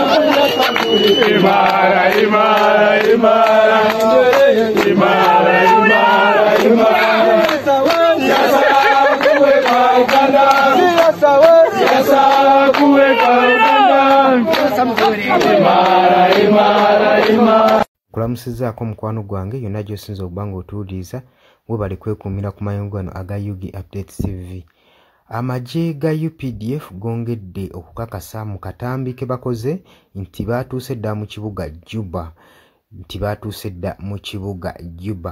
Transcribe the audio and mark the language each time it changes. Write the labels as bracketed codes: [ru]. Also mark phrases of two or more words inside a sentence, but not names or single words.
[sw] Imara, imara, imara, imara, imara, imara. Siasa kuwe kwa Uganda, siasa kuwe kwa Uganda. Imara, imara, imara. [lg] Kulamusizaako mukwano gwange yonna gy'osinza okubanga otuwuliriza webale kwekuumira ku mayungu gano aga Yugi Updates TV. Amagye ga UPDF gongedde okukakasa mu katambi ke bakoze nti baatuuse dda mu kibuga Juba.